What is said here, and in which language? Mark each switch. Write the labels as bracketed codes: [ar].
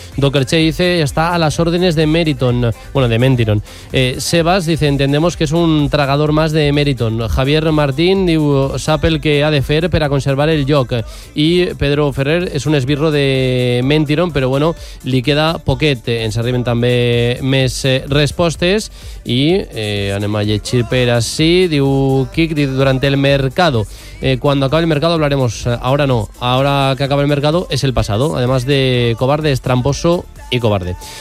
[es] Dokerche dice: está a las órdenes de Meriton, bueno, de Mentiron. Sebas dice: entendemos que es un tragador más de Meriton. [ca] Javier Martín diu: sap el que ha de fer per a conservar el lloc. [es] Y Pedro Ferrer: es un esbirro de Mentiron, pero bueno, [ca] li queda poquet. Ens arriben també més respostes i anem a llegir per ací. [es] Diu Kik: durante el mercado, cuando acabe el mercado hablaremos. Ahora no, ahora que acaba el mercado es el pasado. Además de cobarde, es tramposo y cobarde.